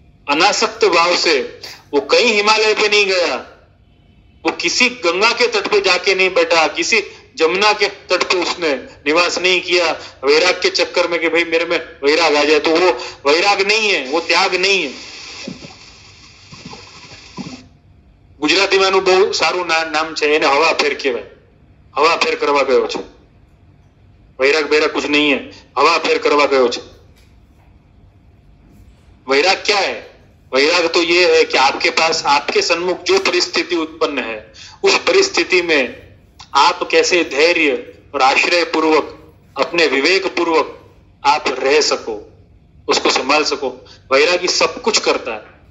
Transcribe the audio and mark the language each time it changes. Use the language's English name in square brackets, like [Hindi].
[Hindi] अनासक्त भाव से वो कहीं हिमालय पे नहीं गया, वो किसी गंगा के तट पे जाके नहीं बैठा, किसी जमुना के तट पे उसने निवास नहीं किया वैराग के चक्कर में कि भाई मेरे में वैराग आ जाए। तो वो वैराग नहीं है, वो त्याग नहीं है। [Gujarati] ગુજરાતીમાં બહુ સારું નામ છે, એને હવા ફેર કહેવાય। હવા ફેર કરવા ગયો છે, વૈરાગ [Hindi] बैराग कुछ नहीं है, [Gujarati] हवा फेर करवा गयो छे। [Hindi] वैराग क्या है? वैराग तो ये है कि आपके पास, आपके सन्मुख जो परिस्थिति उत्पन्न है, उस परिस्थिति में आप कैसे धैर्य और आश्रय पूर्वक, अपने विवेक पूर्वक आप रह सको, उसको संभाल सको। वैरागी सब कुछ करता है,